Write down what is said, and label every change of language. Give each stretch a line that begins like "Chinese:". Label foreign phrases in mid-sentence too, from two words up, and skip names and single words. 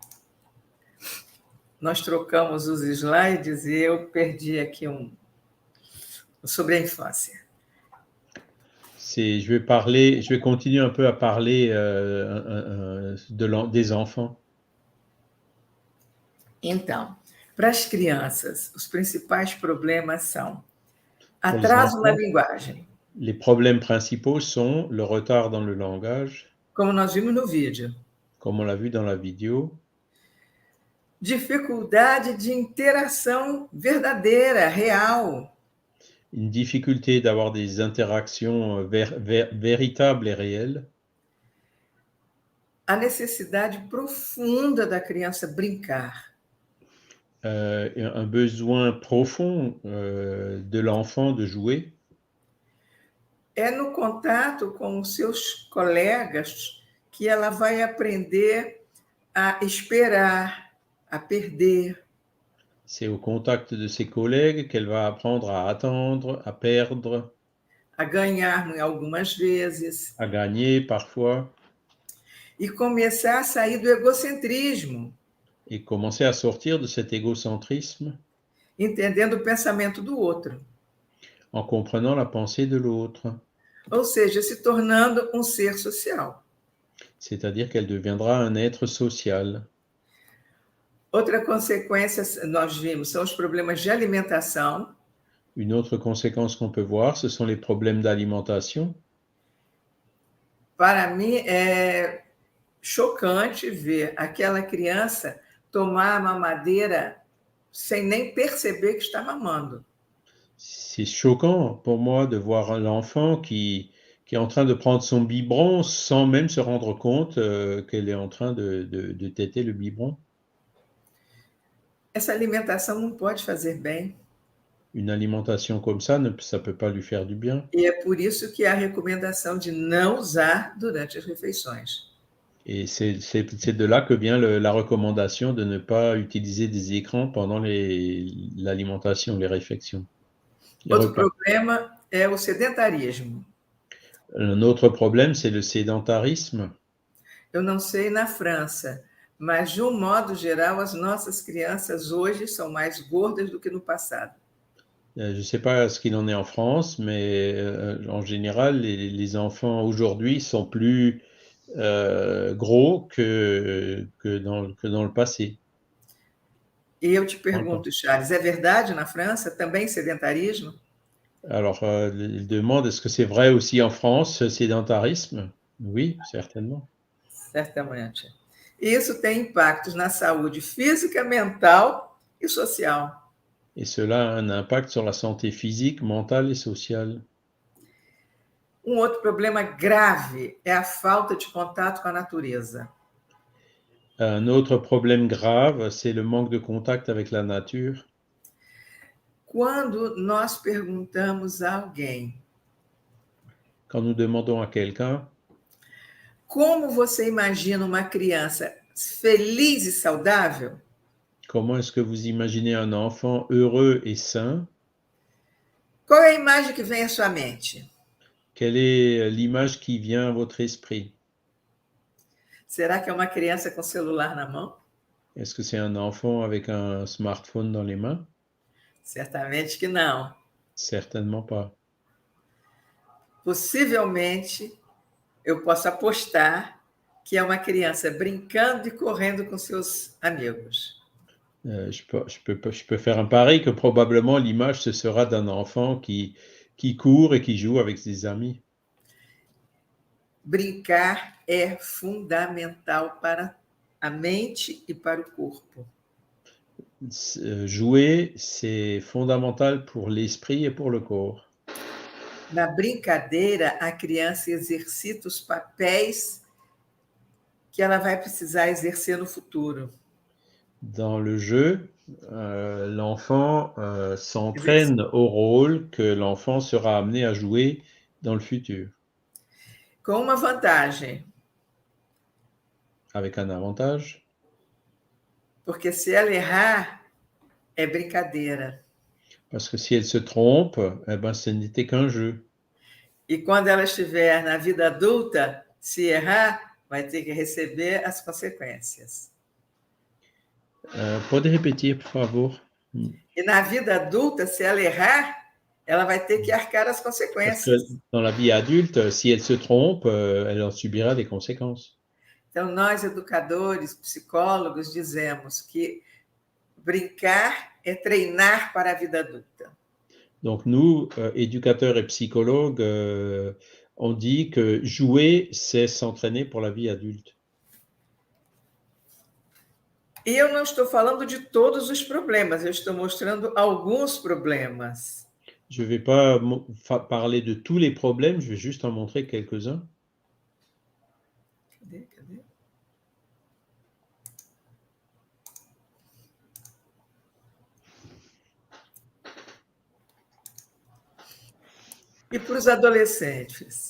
Portuguese: Nós trocamos os slides e eu perdi aqui sobre a infância.
French: Je vais continuer un peu à parler des enfants.
Portuguese: Então, para as crianças, os principais problemas são atraso na linguagem.
French: Les problèmes principaux sont le retard dans le langage,
Portuguese: como nós vimos no vídeo.
French: Comme on l'a vu dans la vidéo.
Portuguese: Dificuldade de interação verdadeira, real.
French: Une difficulté d'avoir des interactions véritables et réelles.
Portuguese: A necessidade profunda da criança brincar.
French: Un besoin profond de l'enfant de jouer.
Portuguese: É no contato com os seus colegas que ela vai aprender a esperar, a perder.
French: C'est au contact de ses collègues qu'elle va apprendre à attendre, à perdre.
Portuguese: a ganhar algumas vezes,
French: à gagner parfois,
Portuguese: e começar a sair do egocentrismo,
French: et commencer à sortir de cet égocentrisme
Portuguese: entendendo o pensamento do outro.
French: en comprenant la pensée de l'autre.
Portuguese: Ou seja, se tornando um ser social.
French: C'est-à-dire qu'elle deviendra un être social.
Portuguese: Outra consequência, nós vimos, são os problemas de alimentação.
French: Une autre conséquence qu'on peut voir, ce sont les problèmes d'alimentation.
Portuguese: Para mim, é chocante ver aquela criança tomar a mamadeira sem nem perceber que está mamando.
French: C'est choquant pour moi de voir l'enfant qui est en train de prendre son biberon sans même se rendre compte qu'elle est en train de téter le biberon.
Portuguese: Essa alimentação não pode fazer bem.
French: Une alimentation comme ça ne peut pas lui faire du bien.
Portuguese: E é por isso que há a recomendação de não usar durante as refeições.
French: Et c'est de là que vient la recommandation de ne pas utiliser des écrans pendant l'alimentation, les réflexions. Les
Portuguese: Outro
French: repas.
Portuguese: problema é o sedentarismo.
French: Un autre problème, c'est le sédentarisme.
Portuguese: Eu não sei na França, mas de um modo geral, as nossas crianças hoje são mais gordas do que no passado.
French: Je ne sais pas ce qu'il en est en France, mais en général, les enfants aujourd'hui sont plus gros que dans le passé.
Portuguese: E eu te pergunto, Charles, é verdade na França também sedentarismo?
French: Alors, il demande, est-ce que c'est vrai aussi en France, ce sédentarisme? Oui, certainement.
Portuguese: Certamente. E isso tem impactos na saúde física, mental e social.
French: Et cela a un impact sur la santé physique, mentale et sociale.
Portuguese: Um outro problema grave é a falta de contato com a natureza.
French: Un autre problème grave, c'est le manque de contact avec la nature.
Portuguese: Quando nós perguntamos a alguém
French: Quand nous demandons à quelqu'un,
Portuguese: como você imagina uma criança feliz e saudável,
French: comment est-ce que vous imaginez un enfant heureux et sain?
Portuguese: qual é a imagem que vem à sua mente?
French: Quelle est l'image qui vient à votre esprit?
Portuguese: Será que é uma criança com celular na mão?
French: Est-ce que c'est un enfant avec un smartphone dans les mains?
Portuguese: Certamente que não.
French: Certainement pas.
Portuguese: Possivelmente, eu posso apostar que é uma criança brincando e correndo com seus amigos.
French: Je peux faire un pari que probablement l'image, ce sera d'un enfant qui court et qui joue avec ses amis.
Portuguese: Brincar é fundamental para a mente e para o corpo.
French: Jouer, c'est fondamental pour l'esprit et pour le corps.
Portuguese: Na brincadeira, a criança exercita os papéis que ela vai precisar exercer no futuro.
French: Dans le jeu, l'enfant s'entraîne au rôle que l'enfant sera amené à jouer dans le futur.
Portuguese: Com uma vantagem,
French: Avec un avantage,
Portuguese: porque se ela errar, é brincadeira.
French: parce que si elle se trompe, eh ben, ce n'était qu'un jeu.
Portuguese: E quando ela estiver na vida adulta, se errar, vai ter que receber as consequências. Pode repetir, por favor? E na vida adulta, se ela errar, ela vai ter que arcar as
French: Parce
Portuguese: consequências.
French: que dans la vie adulte, si elle se trompe, elle en subira des conséquences.
Portuguese: Então, nós, educadores, psicólogos, dizemos que brincar é treinar para a vida adulta.
French: Donc nous, éducateurs et psychologues, on dit que jouer, c'est s'entraîner pour la vie adulte.
Portuguese: E eu não estou falando de todos os problemas, eu estou mostrando alguns problemas.
French: Je ne vais pas parler de tous les problèmes, je vais juste en montrer quelques-uns.
Portuguese: Cadê? E para os adolescentes?